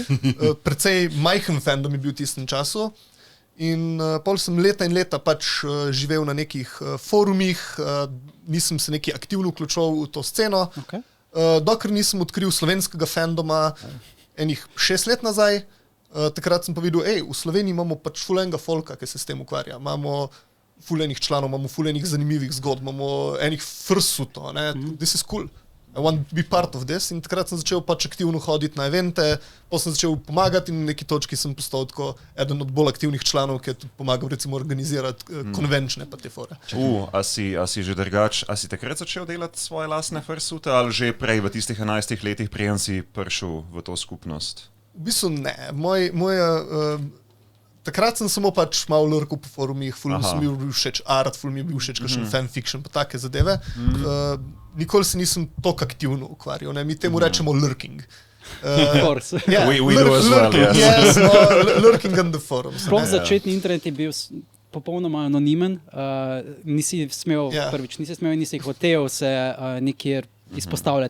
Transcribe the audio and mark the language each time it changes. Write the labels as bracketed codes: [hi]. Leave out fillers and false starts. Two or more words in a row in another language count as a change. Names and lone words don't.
[sl] Precej majhen fandom je bil v tistem času in pol sem leta in leta pač živel na nekih forumih, nisem se neki aktivno vključoval v to sceno, dokler nisem odkril slovenskega fandoma enih 6 let nazaj. Takrat sem pa videl, v Sloveniji imamo pač ful enega folka, ki se s tem ukvarja. Imamo ful enih članov, imamo ful enih zanimivih zgodb, imamo enih frsuto, ne. [en] This is cool. I want to be part of this. [sl] In takrat sem začel pač aktivno hoditi na evente, potem sem začel pomagati in na neki točki sem postal tako eden od bolj aktivnih članov, ki je tudi pomagal recimo organizirati konvenčne pa te fore. A si že drugač, a si takrat začel delati svoje lastne frsute ali že prej v tistih 11 letih, preden si prišel v to skupnost? V bistvu ne. Takrat sem samo pač malo lurkal po forumih, ful mi je bil všeč art, ful mi je bil všeč kakšen fanfiction, pa take zadeve. Nikoli se nisem toliko aktivno ukvarjal, ne? Mi temu rečemo lurking. [en] Of course. We do as well, yes. Lurking on the forums. [sl] Sploh začetni internet je bil popolnoma anonimen, nisi smel in nisi hotel se nekjer izpostavljati.